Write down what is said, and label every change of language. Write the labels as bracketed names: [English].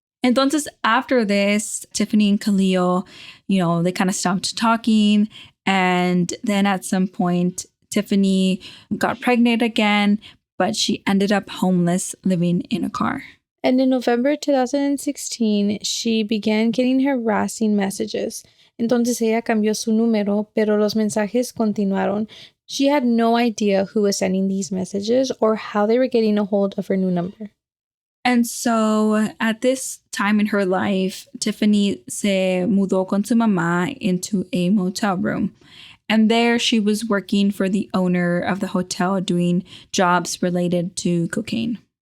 [Spanish] Entonces, [English] after this, Tiffany and Khalil, you know, they kind of stopped talking. And then at some point, Tiffany got pregnant again, but she ended up homeless, living in a car. And in November 2016, she began getting harassing messages. [Spanish] Entonces ella cambió su número, pero los mensajes continuaron. [English] She had no idea who was sending these messages or how they were getting a hold of her new number. And so at this time in her life, Tiffany [Spanish] se mudó con su mamá [English] into a motel room. And there she was working for the owner of the hotel doing jobs related to cocaine.